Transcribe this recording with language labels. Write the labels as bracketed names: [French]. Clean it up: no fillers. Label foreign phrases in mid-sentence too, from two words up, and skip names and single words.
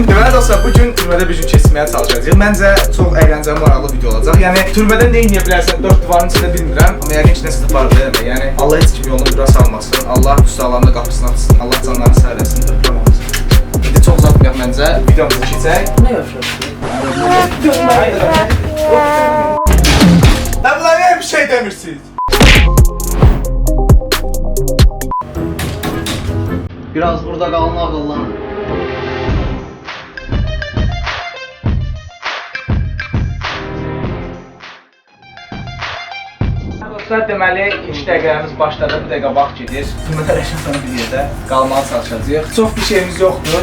[Azerbaijani] Deməli dostlar, bugün türmədə bir gün keçirməyə çalışacağıq. Məncə çox əyləncəli, maraqlı video olacaq. Yəni türmədə nə edə bilərsən? 4 divarın içində bilmirəm, amma yəqin ki nəsə var demək. Yəni Allah heç kim yolunu bura salmasın. Allah müstəqlərin də qapısını açsın. Allah canlarını sağ eləsin. İndi çox uzatmayaq məncə. Videomuza keçək. [Turkish] Ne yapıyorsun? Lan bunlar niye bir şey demirsiniz? Biraz burada kalma akıllan. [Azerbaijani] Dostlar, deməli, ilk dəqiqələrimiz başladı, bir dəqiqə vaxt gedir. Türmədə rəşəfəni bir yerdə qalmağa çalışacağıq. Çox bir şeyimiz yoxdur.